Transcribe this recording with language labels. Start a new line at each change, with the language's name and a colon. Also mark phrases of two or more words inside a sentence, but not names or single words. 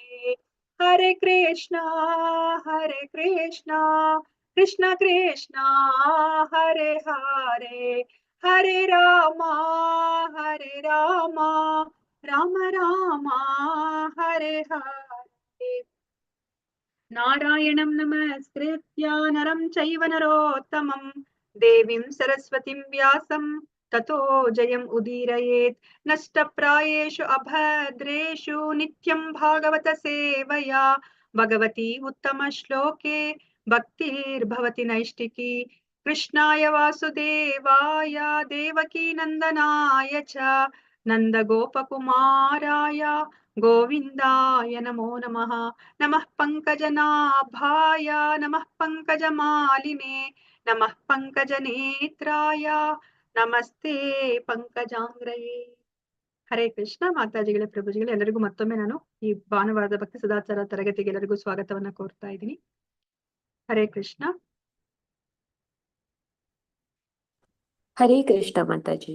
Sanskrit: ಹರೇ ಕೃಷ್ಣ ಕೃಷ್ಣ ಕೃಷ್ಣ ಹರೇ ಹರೇ ಹರೇ ರಾಮ ರಾಮ ರಾಮ ಹರೇ ಹರೇ. ನಾರಾಯಣಂ ನಮಸ್ಕೃತ್ಯ ನರಂ ಚೈವ ನರೋತ್ತಮಂ ದೇವಿಂ ಸರಸ್ವತಿಂ ವ್ಯಾಸಂ ತತೋ ಜಯಂ ಉದೀರಯೇತ್. ನಷ್ಟಪ್ರಾಯೇಷು ಅಭದ್ರೇಷು ನಿತ್ಯಂ ಭಾಗವತ ಸೇವಯಾ ಭಗವತಿ ಉತ್ತಮ ಶ್ಲೋಕೆ ಭಕ್ತಿರ್ಭವತಿ ನೈಷ್ಟಿಕಿ. ಕೃಷ್ಣಾಯ ವಾಸುದೇವಾಯ ದೇವಕೀ ನಂದನಾಯ ಚ ನಂದ ಗೋಪಕುಮಾರಾಯ ಗೋವಿಂದಾಯ ನಮೋ ನಮಃ. ನಮಃ ಪಂಕಜನಾಭಾಯ ನಮಃ ಪಂಕಜಮಾಲಿನೇ ನಮಃ ಪಂಕಜನೇತ್ರಾಯ ನಮಸ್ತೆ ಪಂಕಜಾಂಗ್ರಯೇ. ಹರೇ ಕೃಷ್ಣ.
Kannada: ಮಾತಾಜಿಗಳೇ, ಪ್ರಭುಜಿಗಳೇ, ಎಲ್ಲರಿಗೂ ಮತ್ತೊಮ್ಮೆ ನಾನು ಈ ಭಾನುವಾರದ ಭಕ್ತಿ ಸದಾಚಾರ ತರಗತಿಗೆ ಎಲ್ಲರಿಗೂ ಸ್ವಾಗತವನ್ನ ಕೋರ್ತಾ ಇದ್ದೀನಿ.
Sanskrit: ಹರೇ ಕೃಷ್ಣ. ಹರೇ ಕೃಷ್ಣ ಮಾತಾಜಿ.